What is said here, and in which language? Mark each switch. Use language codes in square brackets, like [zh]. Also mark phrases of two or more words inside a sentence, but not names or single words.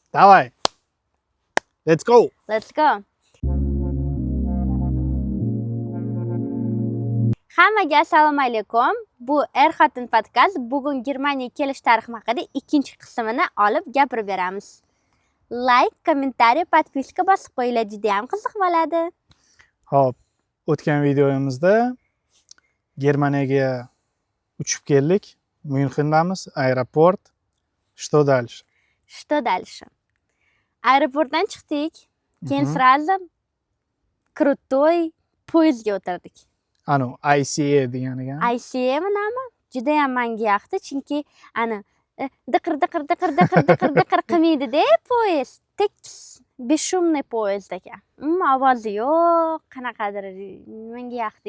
[ru] Давай. [en] Let's go. Let's go. [uz] Hammaga assalomu alaykum. Bu Er-xotin podkast. Bugun Germaniyaga kelish tarixi haqida ikkinchi qismini olib gapirib beramiz. Like, kommentariy, podpiska bosib qo'yinglar, juda ham qiziq bo'ladi. Hop, o'tgan videomizda Germaniyaga uchib keldik. Myunchendamiz, aeroport. [ru] Что дальше? Что дальше? [uz] Aeroportdan chiqdik. Keyin [ru] сразу крутой [uz] poyezdga o'tirdik. Anu ICE deganiga. ICE nima? Juda ham menga yoqdi, chunki ana diqir qilmaydi-da poyezd. Tekis, beshumniy poyezd ekan. Ovozi yo'q, qanaqadir menga yoqdi.